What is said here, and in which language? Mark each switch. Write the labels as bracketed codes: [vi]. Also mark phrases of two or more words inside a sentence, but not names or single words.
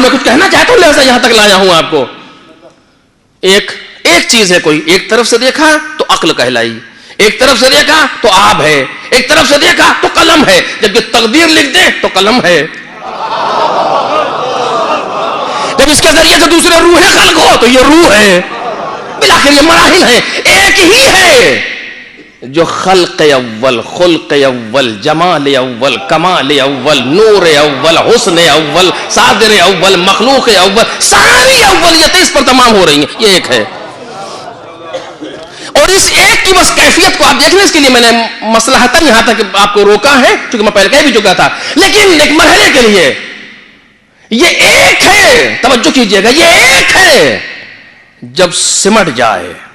[ur] میں کچھ کہنا چاہتا ہوں لہذا یہاں تک لایا ہوں آپ کو. ایک چیز ہے، کوئی ایک طرف سے دیکھا تو عقل کہلائی، ایک طرف سے دیکھا تو آب ہے، ایک طرف سے دیکھا تو قلم ہے. جب یہ تقدیر لکھ دے تو قلم ہے، جب اس کے ذریعے سے دوسرے روح خلق ہو تو یہ روح ہے. بالآخر یہ مراحل ہیں. ایک ہی ہے جو خلق اول، خلق اول، جمال اول، کمال اول، نور اول، حسن اول، صادر اول، مخلوق اول، ساری اولیتیں اس پر تمام ہو رہی ہیں. یہ ایک ہے. اور اس ایک کی بس کیفیت کو آپ دیکھ لیں. اس کے لیے میں نے مصلحتاً یہاں تک آپ کو روکا ہے کیونکہ میں پہلے کہہ بھی چکا تھا، لیکن ایک مرحلے کے لیے یہ ایک ہے. توجہ کیجئے گا، یہ ایک ہے جب سمٹ جائے.